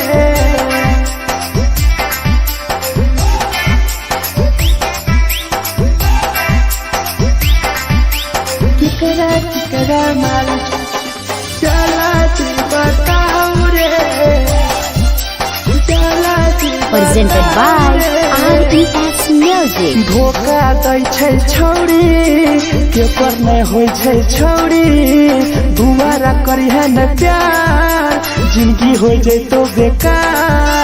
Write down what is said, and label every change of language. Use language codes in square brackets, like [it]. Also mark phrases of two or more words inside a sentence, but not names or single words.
[mai] केकरा माल जला दी बताऊ रे जला दी [en] Presented by RES Music. [mai] धोखा दै छै छौरी केकर नहीं होइ छै छौरी दुबारा करी है न प्यार जिंदगी हो जैतो बेकार।